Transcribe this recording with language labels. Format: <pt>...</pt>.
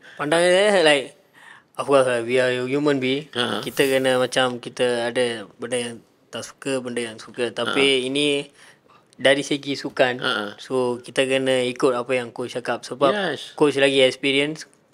<ms>Pandangan saya</ms> <en>like, of course we are human being.</en> <ms>Kita kena macam kita ada benda yang tak suka, benda yang suka. Tapi ini dari segi sukan. So kita kena ikut apa yang coach cakap. Sebab coach lagi experience.</ms>